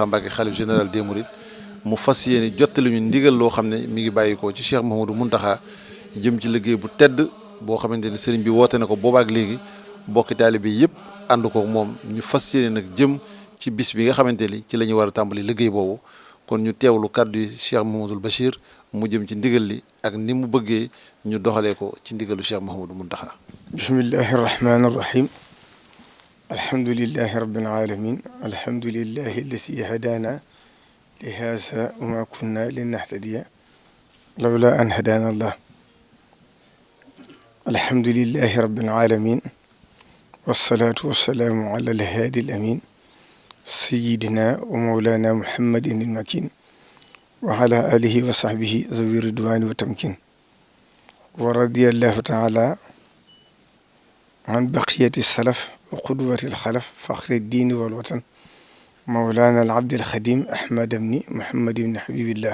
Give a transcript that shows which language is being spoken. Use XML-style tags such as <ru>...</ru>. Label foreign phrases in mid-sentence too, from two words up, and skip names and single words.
<wo>Mbacké xalif général des Mourides mu fas yéene jottali ñu ndigal loo xam ne mi ngi bàyyikoo ci Cheikh Mouhamadou Mountakha jëm ci liggéey bu tedd boo xamante ne Serigne bi woote na ko boobaak léegi bokki taalibe yi yëpp ànd ko moom ñu fas yéene nag jëm ci bis bi nga xamante ni ci la ñu war a tàmbali liggéey boobu kon ñu teewlu kàddu yi Cheikh Mouhamadoul Bachir mu jëm ci ndigal li ak ni mu bëggee ñu doxalee ko ci ndigalu Cheikh Mouhamadou Mountakha.</wo> <ar>بسم الله الرحمن الرحيم الحمد لله رب العالمين الحمد لله الذي هدانا لهذا وما كنا لنهتدي لولا أن هدانا الله الحمد لله رب العالمين والصلاة والسلام على الهادي الأمين سيدنا ومولانا محمد المكين وعلى آله وصحبه ذوي الرضوان والتمكين ورضي الله تعالى عن بقية السلف وقدوة الخلف فخر الدين والوطن مولانا العبد الخديم أحمد بن محمد بن حبيب الله.</ar>